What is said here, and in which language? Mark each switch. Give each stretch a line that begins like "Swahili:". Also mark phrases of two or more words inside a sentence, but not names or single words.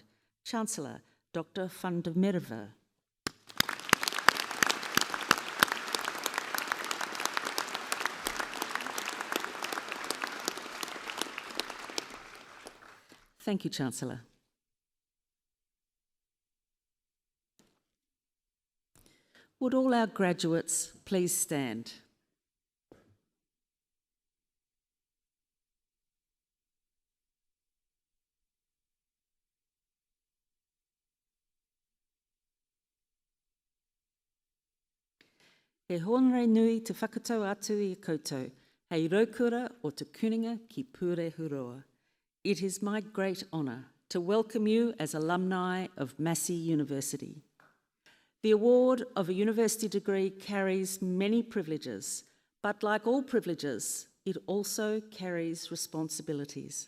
English: Chancellor Dr. van der Merwe. Thank you, Chancellor. Would all our graduates please stand?
Māori: He honore nui te whakatau atu I koutou, hei raukura o te kuninga ki Pure Huroa.
English: It is my great honour to welcome you as alumni of Massey University. The award of a university degree carries many privileges, but like all privileges, it also carries responsibilities.